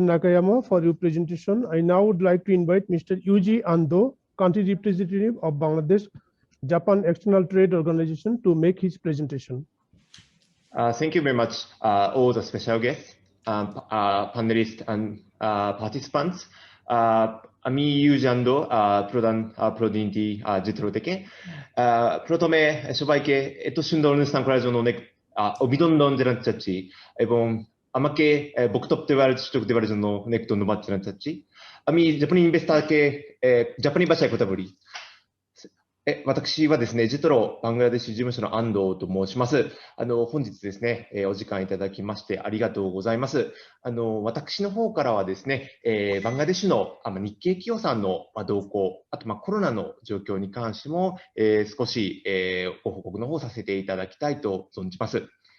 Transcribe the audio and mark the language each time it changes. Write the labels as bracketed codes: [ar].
[en] Nakayama, for your presentation. I now would like to invite Mr. Yuji Ando, Country Representative of Bangladesh Japan External Trade Organization, to make his presentation. Thank you very much, all the special guests, panelists, and participants. [bn] আমি ইউজান্ড প্রধান প্রতিনিধি JETRO থেকে প্রথমে সবাইকে এত সুন্দর অনুষ্ঠান করার জন্য অনেক অভিনন্দন জানাতে চাচ্ছি এবং আমাকে বক্তব্য দেওয়ার সুযোগ দেওয়ার জন্য অনেক ধন্যবাদ জানাতে চাচ্ছি। আমি জাপানি ইনভেস্টরকে জাপানি ভাষায় কথা বলি। [ja] 私はですね、ジェトロバングラデシュ事務所の安藤と申します。本日ですね、お時間いただきましてありがとうございます。私の方からはですね、バングラデシュの日系企業さんの動向、あとコロナの状況に関しても、少しご報告の方させていただきたいと存じます。